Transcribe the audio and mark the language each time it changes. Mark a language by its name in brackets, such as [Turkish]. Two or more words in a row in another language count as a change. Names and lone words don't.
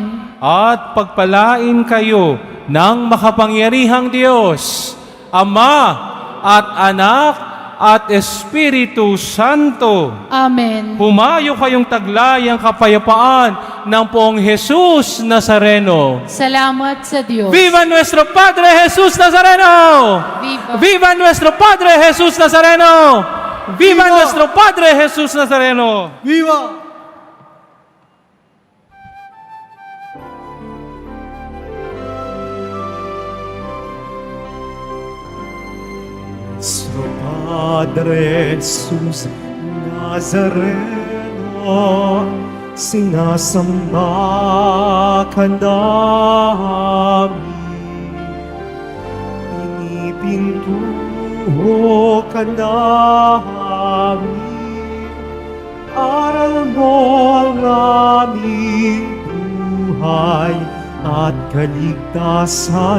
[Filipino] At pagpalain kayo ng makapangyarihang Diyos, Ama at Anak at Espiritu Santo. Amen. Humayo kayong taglay ang kapayapaan ng poong Jesus Nazareno. Salamat sa Diyos. [Spanish] Viva nuestro Padre Jesus Nazareno! Viva. Viva nuestro Padre Jesus Nazareno! Viva nuestro Padre Jesus Nazareno! Viva! [Filipino] Nuestro Padre Jesus Nazareno, sinasamba ka namin, pinipintuho ka namin, aral mo ang aming buhay at kaligtasan.